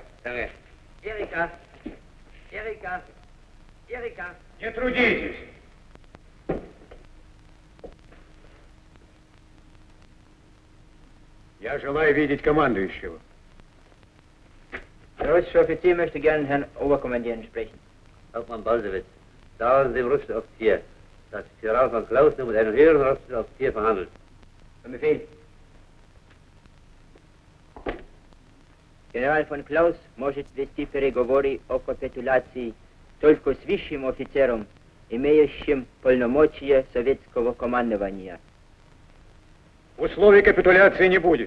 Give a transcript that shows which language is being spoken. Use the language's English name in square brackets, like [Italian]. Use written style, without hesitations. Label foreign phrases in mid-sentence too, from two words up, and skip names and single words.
[German] Danke. Erika. Erika. Erika. [Russian] Не трудитесь. Я желаю видеть командующего. [German] Der russische Offizier möchte gerne Herrn Oberkommandierenden sprechen. Hauptmann Balsewitz, sagen Sie dem russischen Offizier, dass General von Klaus nur mit einem höheren russischen Offizier verhandelt. Zum Befehl. [Russian] Генерал фон Клаус может вести переговоры о капитуляции только с высшим офицером, имеющим полномочия советского командования. Условий капитуляции не будет.